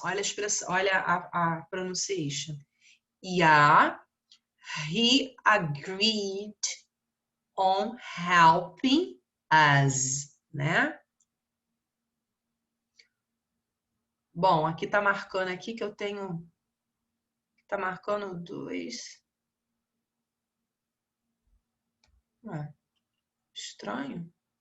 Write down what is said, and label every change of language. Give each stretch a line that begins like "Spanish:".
Portuguese: Olha a expressão, olha a
English: pronunciation. Yeah, he agreed on helping us, né?
Portuguese: Bom, aqui tá marcando aqui que eu tenho... Tá marcando 2. Estranho.